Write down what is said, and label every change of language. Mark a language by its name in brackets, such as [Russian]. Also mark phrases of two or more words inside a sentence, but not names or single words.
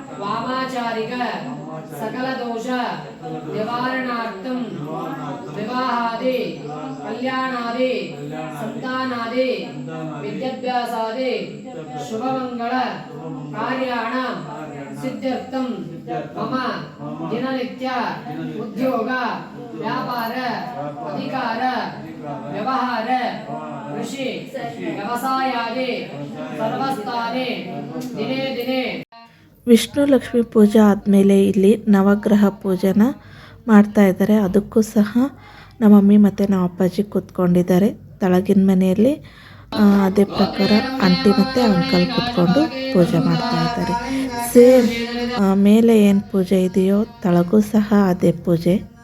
[Sanskrit] वामाचारिक सकलदोष निवारणार्थं विवाहादि कल्याणादि संतानादि विद्याभ्यासादि शुभमंगल कार्याणां सिद्ध्यर्थं मम दिननित्य उद्योग व्यापार अधिकार व्यवहार कृषि व्यवसायादि सर्वस्थाने दिने दिने [Kannada] ವಿಷ್ಣು ಲಕ್ಷ್ಮಿ ಪೂಜೆ ಆದಮೇಲೆ ಇಲ್ಲಿ ನವಗ್ರಹ ಪೂಜೆನ ಮಾಡ್ತಾ ಇದ್ದಾರೆ. ಅದಕ್ಕೂ ಸಹ ನಮ್ಮ ಮಮ್ಮಿ ಮತ್ತು ನಮ್ಮ ಅಪ್ಪಾಜಿ ಕೂತ್ಕೊಂಡಿದ್ದಾರೆ ತಳಗಿನ ಮನೆಯಲ್ಲಿ. ಅದೇ ಪ್ರಕಾರ ಆಂಟಿ ಮತ್ತು ಅಂಕಲ್ ಕೂತ್ಕೊಂಡು ಪೂಜೆ ಮಾಡ್ತಾ ಇದ್ದಾರೆ. ಸೇಮ್ ಮೇಲೆ ಏನು ಪೂಜೆ ಇದೆಯೋ ತಳಗೂ ಸಹ ಅದೇ ಪೂಜೆ.